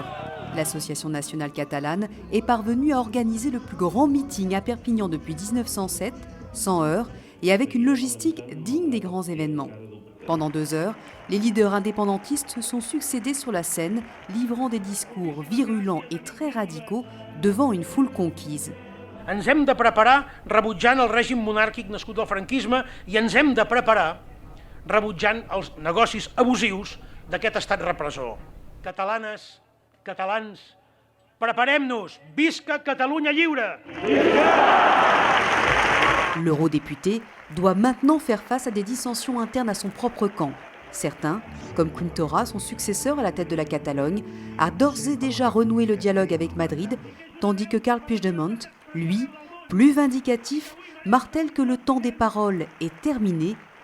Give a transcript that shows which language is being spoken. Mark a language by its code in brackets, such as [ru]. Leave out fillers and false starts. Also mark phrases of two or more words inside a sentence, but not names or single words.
[fr] L'Association nationale catalane est parvenue à organiser le plus grand meeting à Perpignan depuis 1907, sans heurts et avec une logistique digne des grands événements. Pendant 2 heures, les leaders indépendantistes se sont succédés sur la scène, livrant des discours virulents et très radicaux devant une foule conquise. [ca] Ens hem de preparar rebutjant el règim monàrquic nascut del franquisme i ens hem de preparar rebutjant els negocis abusius d'aquest estat repressor. Catalanes, catalans, preparem-nos! Visca Catalunya lliure! [fr] L'eurodéputé doit maintenant faire face à des dissensions internes à son propre camp. Certains, comme Quim Torra, son successeur à la tête de la Catalogne, a d'ores et déjà renoué le dialogue avec Madrid, tandis que Carles Puigdemont, lui, plus vindicatif, martèle que le temps des paroles est terminé.